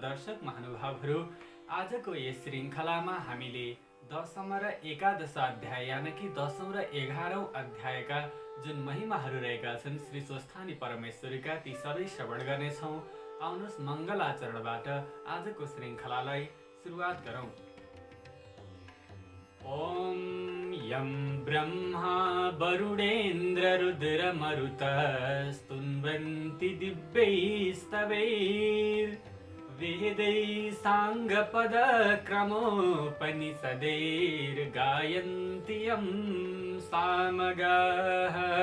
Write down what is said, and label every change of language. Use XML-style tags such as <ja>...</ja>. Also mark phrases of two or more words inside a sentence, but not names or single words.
<ne>दर्शक महानुभावहरू, आजको यस श्रृङ्खलामा हामीले 10औं र 11 अध्याय यानि कि 10औं र 11औं अध्यायका जुन महिमाहरू रहेका छन् श्री स्वस्थानी परमेश्वरीका ती सबै श्रवण गर्नेछौँ। आउनुहोस् मङ्गलाचरणबाट आजको श्रृङ्खलालाई सुरुवात गरौँ।</ne> <sa>ॐ यं ब्रह्मा वरुणेन्द्र रुद्र मरुतः स्तुन्वन्ति दिव्यैस्तवैर्वेदैः साङ्गपदक्रमोपनिषदैर्गायन्ति यं सामगाः</sa>